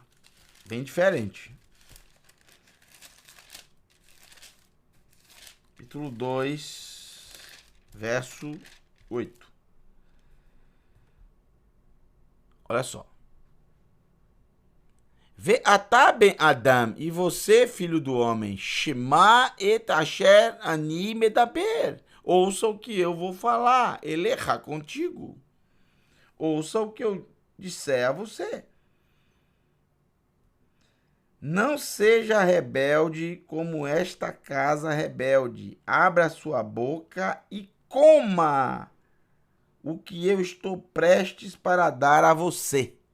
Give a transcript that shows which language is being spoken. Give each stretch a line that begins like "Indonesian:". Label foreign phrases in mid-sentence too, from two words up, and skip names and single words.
Portuguese: Bem diferente. Capítulo 2, verso 8. Olha só.
Hebrew: ואתה בן אדם,
Portuguese: e você, filho do homem,
Hebrew: שמע את אשר אני מדבר.
Portuguese: Ouça o que eu vou falar, elecha contigo. Ouça o que eu disser a você. Não seja rebelde como esta casa rebelde. Abra sua boca e coma o que eu estou prestes para dar a você.